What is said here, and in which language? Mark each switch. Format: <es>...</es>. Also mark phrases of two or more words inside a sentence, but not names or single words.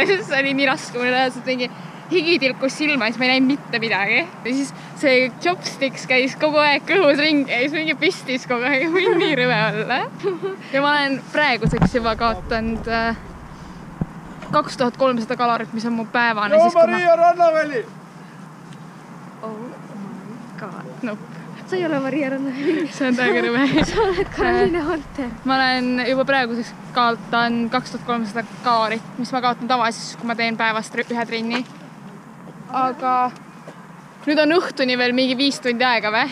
<et>See oli nii raske, mul reaalselt mingi higi tilkus silma ja siis ma ei näinud mitte midagi. Ja siis see chopsticks käis kogu aeg kõhus ringi ja siis mingi pistis kogu aeg. Ma olin nii rõve olla. Ja ma olen praeguseks juba kaotanud 2300 kalorit, mis on mu päevane. Joo, Maria Rannaväli!</et> <en>Oh my god. Nope.</en> <et>Sa ei ole Maria Rannaväli. See on täiega rõve. Sa oled Karoliina Holter. Ma olen juba praeguseks kaotan 2300 kalorit, mis ma kaotan tavaliselt, kui ma teen päevast ühe trenni. Aga nüüd on õhtuni veel mingi 5 tundi aega või?</et>